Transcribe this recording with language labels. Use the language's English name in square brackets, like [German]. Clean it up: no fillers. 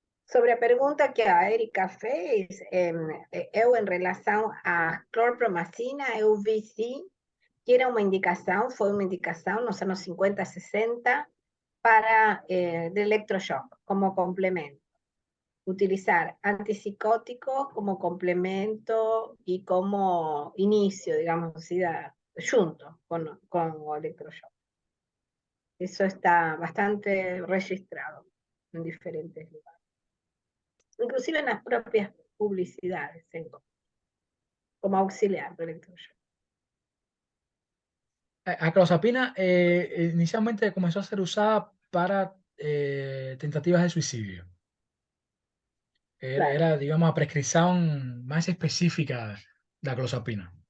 [Portuguese] Sobre a pergunta que a Erika fez, eu em relação à clorpromacina, eu vi sim que era uma indicação, foi uma indicação nos anos 50, 60, para de electroshock, como complemento. [Spanish] Utilizar antipsicóticos como complemento y como inicio, digamos así, junto con electroshock. Eso está bastante registrado en diferentes lugares. Inclusive en las propias publicidades, como auxiliar de electroshock. A clozapina inicialmente comenzó a ser usada para tentativas de suicidio. Claro. [Portuguese] Era, digamos, a prescrição mais específica da clozapina.